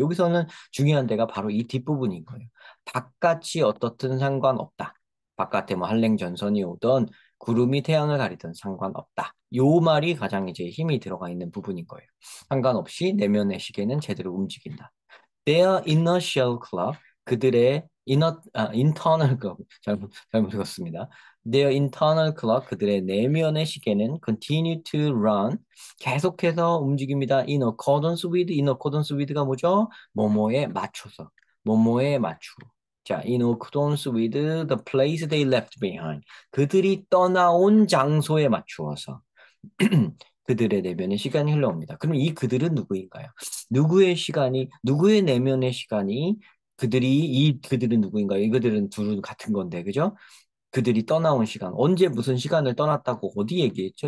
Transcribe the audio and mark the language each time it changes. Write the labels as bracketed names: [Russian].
[Korean] 여기서는 중요한 데가 바로 이 뒷부분인 거예요. 바깥이 어떻든 상관없다. 바깥에 뭐 한랭전선이 오던 구름이 태양을 가리든 상관없다. 요 말이 가장 이제 힘이 들어가 있는 부분인 거예요. 상관없이 내면의 시계는 제대로 움직인다. [English] Their inner shell clock, [Korean] 그들의 [English] internal clock, [Korean] 잘못 읽었습니다. [English] Their internal clock, [Korean] 그들의 내면의 시계는 [English] continue to run, [Korean] 계속해서 움직입니다. [English] in accordance with [Korean] 가 뭐죠? 뭐뭐에 맞춰서, 뭐뭐에 맞추고. [English] 자, in accordance with the place they left behind. [Korean] 그들이 떠나온 장소에 맞추어서. 그들의 내면의 시간이 흘러옵니다. 그럼 이 그들은 누구인가요? 누구의 내면의 시간이 이 그들은 누구인가요? 이 그들은 둘은 같은 건데, 그죠? 그들이 떠나온 시간, 언제 무슨 시간을 떠났다고 어디 얘기했죠?